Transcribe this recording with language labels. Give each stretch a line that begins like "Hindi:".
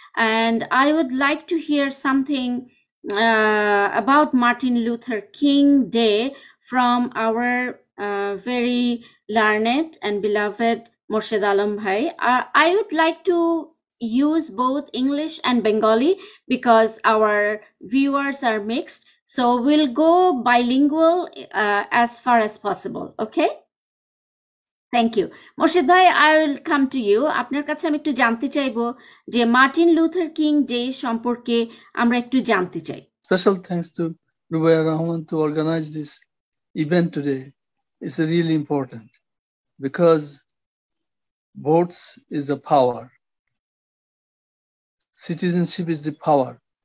English: And I would like to hear something about Martin Luther King Day from our very learned and beloved Murshid Alam Bhai. I would like to use both English and Bengali because our viewers are mixed. So we'll go bilingual as far as possible. Okay? Thank you. Murshid Bhai, I will come to you.
Bangla: আপনার কাছে আমি একটু জানতে চাইবো যে Martin Luther king day সম্পর্কে আমরা একটু জানতে চাই.
English: Special thanks to Rubai Rahman to organize this event today. It's really important because votes is the power. Citizenship is the power.